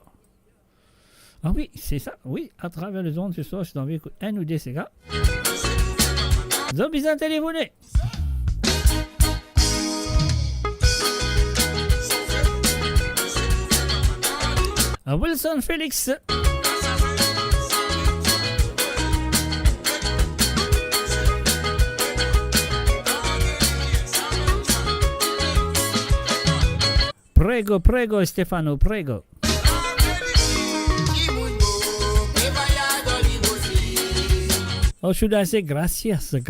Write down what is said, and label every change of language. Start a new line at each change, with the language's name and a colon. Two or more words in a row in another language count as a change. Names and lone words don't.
French: Ah oui, c'est ça, oui, à travers les ondes ce soir, si vous avez envie d'écouter un ou des ces gars, vous avez besoin de téléphoner. Wilson Félix.
Italian: Prego, Stefano, prego.
English: Oh, should I say gracias.